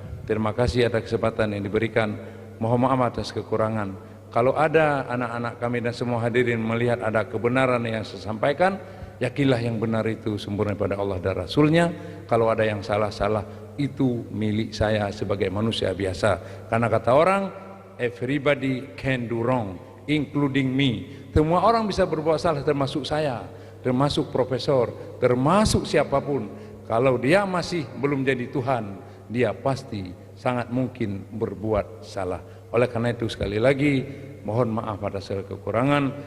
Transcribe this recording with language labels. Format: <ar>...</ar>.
<id>Terima kasih atas kesempatan yang diberikan. Mohon maaf atas kekurangan. Kalau ada anak-anak kami dan semua hadirin melihat ada kebenaran yang saya sampaikan, yakinlah yang benar itu sempurna pada Allah dan Rasulnya. Kalau ada yang salah-salah, itu milik saya sebagai manusia biasa. Karena kata orang,</id> <en>everybody can do wrong, including me.</en> <id>Semua orang bisa berbuat salah, termasuk saya, termasuk profesor, termasuk siapapun. Kalau dia masih belum jadi Tuhan, dia pasti sangat mungkin berbuat salah. Oleh karena itu sekali lagi mohon maaf atas segala kekurangan.</id>